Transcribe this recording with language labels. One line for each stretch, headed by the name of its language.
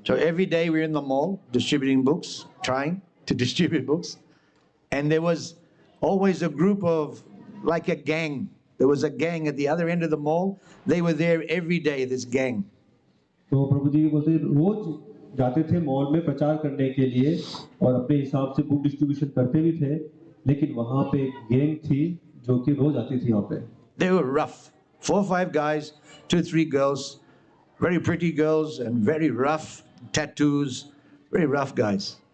English: So every day we're in the mall distributing books, trying to distribute books, and there was always a group of, like a gang. There was a gang at the other end of the mall. They were there every day, this gang.
Hindi: तो प्रभु जी बोलते रोज जाते थे mall में प्रचार करने के लिए और अपने हिसाब से बुक डिस्ट्रीब्यूशन करते भी थे, लेकिन वहाँ पे एक गैंग थी जो कि रोज आती थी वहाँ पे.
English: They were rough. 4 or 5 guys, 2 or 3 girls, very pretty girls and very rough, tattoos, very rough guys.